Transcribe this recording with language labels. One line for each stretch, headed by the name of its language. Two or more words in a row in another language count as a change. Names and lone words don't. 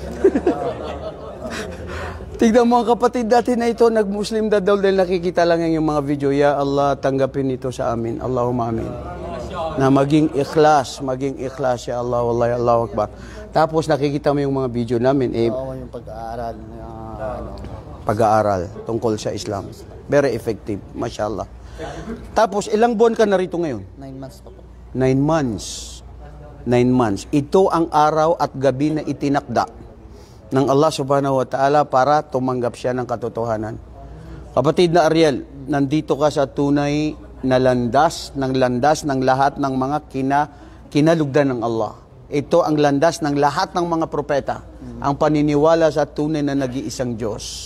Filipino: Tignan mo ang kapatid natin na ito, nag-Muslim daw dahil nakikita lang yung mga video.
Arabic: يا الله,
Filipino: tanggapin ito sa amin.
Arabic: اللهم آمين.
Filipino: Na maging ikhlas,
Arabic: يا الله والله الله أكبر.
Filipino: Tapos nakikita mo yung mga video namin. Oo, yung pag-aaral. Pag-aaral tungkol sa Islam.
English: Very effective, mashallah.
Filipino: Tapos, ilang buwan ka na rito ngayon? 9 months pa po. 9 months. 9 months. Ito ang araw at gabi na itinakda ng Allah
Arabic: سبحانه وتعالى
Filipino: para tumanggap siya ng katotohanan. Kapatid na Ariel, nandito ka sa tunay na landas ng lahat ng mga kinalugdan ng Allah. Ito ang landas ng lahat ng mga propeta. Ang paniniwala sa tunay na nag-iisang Diyos.